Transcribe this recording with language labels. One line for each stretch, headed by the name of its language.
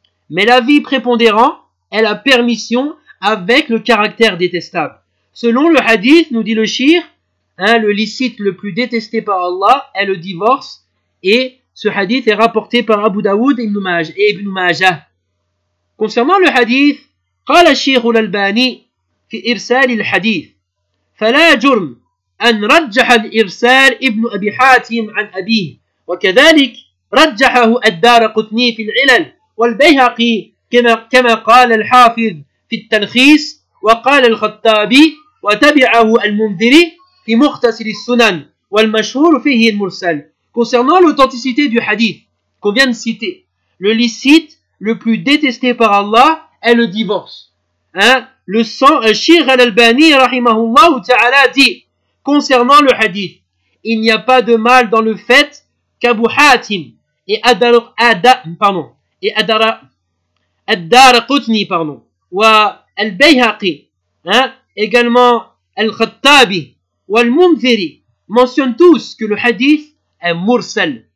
French: Mais l'avis prépondérant est la permission avec le caractère détestable. Selon le hadith, nous dit le shir, hein, le licite le plus détesté par Allah est le divorce, et ce hadith est rapporté par Abu Dawud et Ibn Majah. Concernant le hadith,
Arabic: قال الشيخ الألباني في إرسال الحديث فلا جرم أن رجح الإرسال ابن أبي حاتم عن أبيه وكذلك رجحه الدارقطني في العلل والبيهقي كما قال الحافظ في التلخيص وقال الخطابي وتبعه المنذري في مختصر السنن والمشهور فيه المرسل.
French: Concernant l'authenticité du hadith qu'on vient de citer, le licite le plus détesté par Allah est le divorce. Hein? Le sang, Cheikh Al-Albani rahimahullah ta'ala dit concernant le hadith, il n'y a pas de mal dans le fait qu'Abu Hatim et Ad-Darqutni wa Al-Bayhaqi, hein, également Al-Khattabi ou Al-Mumthiri, mentionnent tous que le hadith est mursal.